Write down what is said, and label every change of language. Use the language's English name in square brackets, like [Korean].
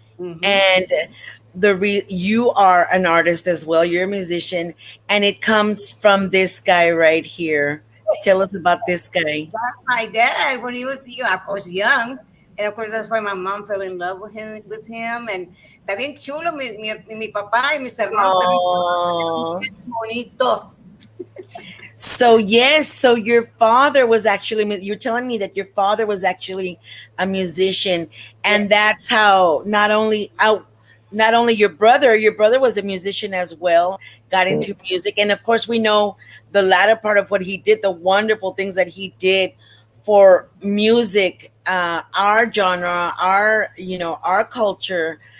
[English] Mm-hmm. and you are an artist as well. You're a musician, and it comes from this guy right here. Tell us about this guy. That's my dad when he was young, of course, young. And of course, that's why my mom fell in love with him. And [Spanish] está bien chulo, mi papá y mis hermanos también Oh, bonitos. [English] So yes, so your father was actually, you're telling me that your father was actually a musician, and Yes. that's how not only your brother was a musician as well, got into music, and of course we know the latter part of what he did, the wonderful things that he did for music, our genre, our our culture.